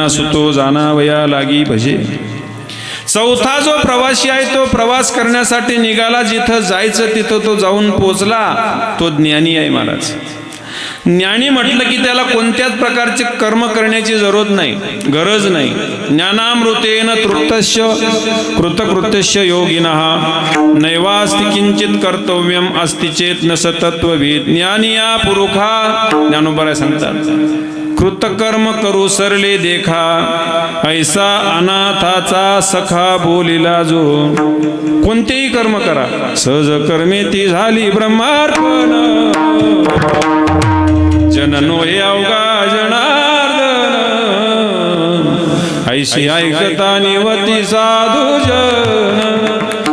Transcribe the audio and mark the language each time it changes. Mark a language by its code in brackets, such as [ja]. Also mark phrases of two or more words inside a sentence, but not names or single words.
[mr] जिज्ञासू तो जाणावया लागी भजे. चौथा जो प्रवासी आहे तो प्रवास करण्यासाठी निघाला, जिथं जायचं तिथं तो जाऊन पोचला, तो ज्ञानी आहे महाराज. ज्ञानी म्हटलं की त्याला कोणत्याच प्रकारचे कर्म करण्याची गरज नाही. [sa] ज्ञानामृतेन तृप्तस्य कृतकृत्यस्य योगिनः नैवास्ति किंचित कर्तव्यम अस्ति चेत न सतत्वविद. [mr] ज्ञानी या पुरुषा, ज्ञानोबा सांगतात, कृतकर्म करू सरले देखा, ऐसा अनाथाचा सखा बोलिला जो. कोणतेही कर्म करा, सहज कर्मे ती झाली ब्रह्मार्पण. जननो हे अवघा जनार्दन, ऐशी ऐकता निवती साधू जन.